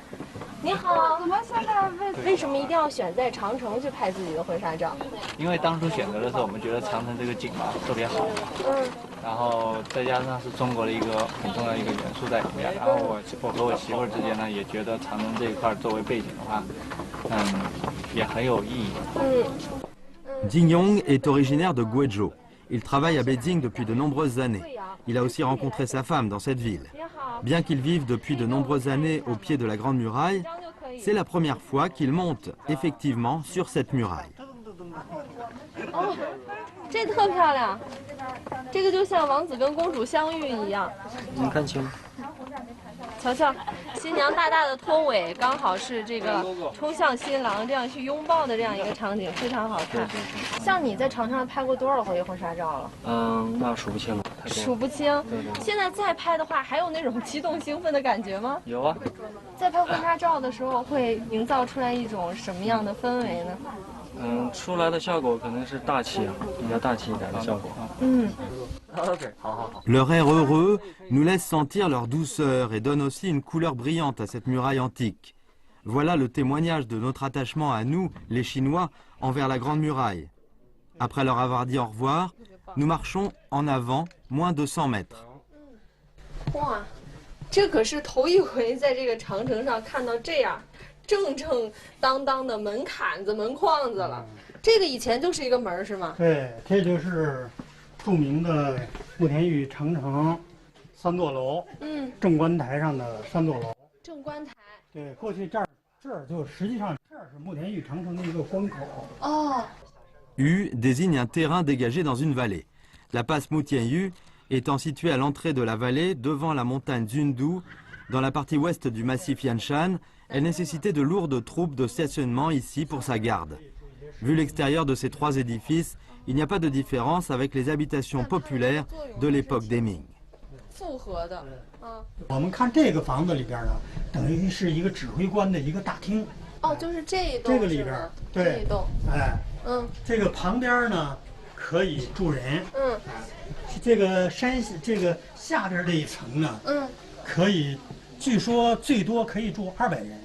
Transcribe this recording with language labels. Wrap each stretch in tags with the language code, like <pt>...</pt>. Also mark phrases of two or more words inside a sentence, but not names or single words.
<zh>你好，为什么一定要选在长城去拍自己的婚纱照？因为当初选择的时候，我们觉得长城这个景嘛特别好，然后再加上是中国的一个很重要的一个元素在里面，然后我和我媳妇儿之间呢也觉得长城这一块作为背景的话，也很有意义。</zh> <fr>Jing Yong est originaire de Guizhou. Il travaille à Beijing depuis de nombreuses années. Il a aussi rencontré sa femme dans cette ville. Bien qu'il vive depuis de nombreuses années au pied de la Grande Muraille, c'est la première fois qu'il monte effectivement sur cette muraille.</fr> <zh>哦，这特漂亮，这个就像王子跟公主相遇一样。能看清？瞧瞧，新娘大大的拖尾，刚好是这个冲向新郎这样去拥抱的这样一个场景，非常好看。像你在长城上拍过多少回婚纱照了？那数不清了，数不清。现在再拍的话，还有那种激动兴奋的感觉吗？有啊。在拍婚纱照的时候，会营造出来一种什么样的氛围呢？出来的效果可能是大气啊，比较大气一点的效果。</zh> <fr>Leur air heureux nous laisse sentir leur douceur et donne aussi une couleur brillante à cette muraille antique. Voilà le témoignage de notre attachement à nous, les Chinois, envers la Grande Muraille. Après leur avoir dit au revoir, nous marchons en avant moins de 100 mètres.</fr> <zh>哇，这可是头一回在这个长城上看到这样正正当当的门槛子、门框子了。这个以前就是一个门是吗？对，这就是著名的慕田峪长城3座楼，正观台上的3座楼。正观台。对，过去这儿就实际上这儿是慕田峪长城的一个关口。哦。</zh> <fr>Yu désigne un terrain dégagé dans une vallée. La passe Moutian-Yu étant située à l'entrée de la vallée, devant la montagne Zundu, dans la partie ouest du massif Yanshan, elle nécessitait de lourdes troupes de stationnement ici pour sa garde. Vu l'extérieur de ces 3 édifices, il n'y a pas de différence avec les habitations populaires de l'époque des Ming.</fr> <zh>复合的，我们看这个房子里边呢，等于是一个指挥官的一个大厅。哦，就是这一栋。这个里边，对，这一栋，哎，这个旁边呢可以住人。这个这个下边这一层呢，可以，据说最多可以住200人。</zh>